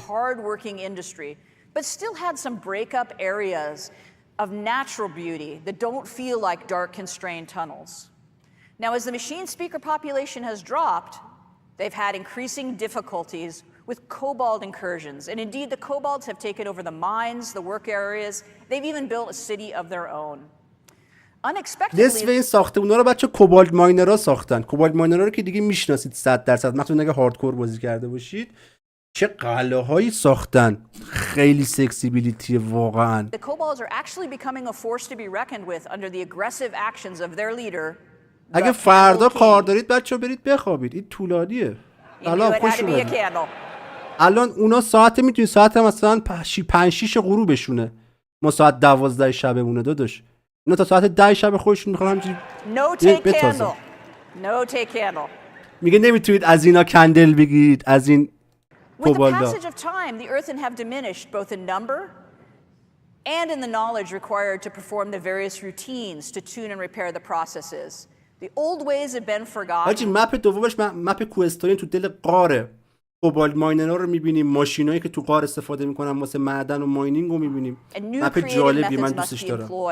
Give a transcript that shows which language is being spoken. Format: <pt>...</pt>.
<en>hard-working industry, but still had some break-up areas of natural beauty that don't feel like dark, constrained tunnels. Now, as the machine speaker population has dropped, they've had increasing difficulties with kobold incursions. And indeed, the kobolds have taken over the mines, the work areas. They've even built a city of their own.</en> <fa>نصف این ساختمونا رو بچه کوبالت ماینرها ساختن. کوبالت ماینرها رو که دیگه میشناسید 100%، مخصوصا اگه هاردکور بازی کرده باشید. چه قلعه‌هایی ساختن. خیلی سکسیبیلیتی واقعا.</fa> <en>The kobolds are actually becoming a force to be reckoned with under the aggressive actions of their leader.</en> <fa>اگه فردا کار دارید بچه برید بخوابید. این طولانیه. الان خوش اومدید. الان اونا ساعت میتونید ساعت مثلا 5-6 غروبشونه. ما ساعت 12 شبمونه داداش. اینا تا ساعت 10 شب خودشون میخوان همینجوری بتازن.</fa> <en>No take candle.</en> <fa>میگه نمیتونید از اینا کندل بگیرید از این</fa> <en>With the</en> <fa>کوبالدا.</fa> <en>passage of time, the earthen have diminished both in number and in the knowledge required to perform the various routines to tune and repair the processes. The old ways have been forgotten.</en> <fa>حاجی مپ دومش مپ کوهستانی تو دل قاره. کوبالت ماینرها رو میبینیم، ماشینایی که تو قار استفاده میکنن واسه معدن و ماینینگ رو میبینیم. مپ جالبی من دوستش دارم.</fa>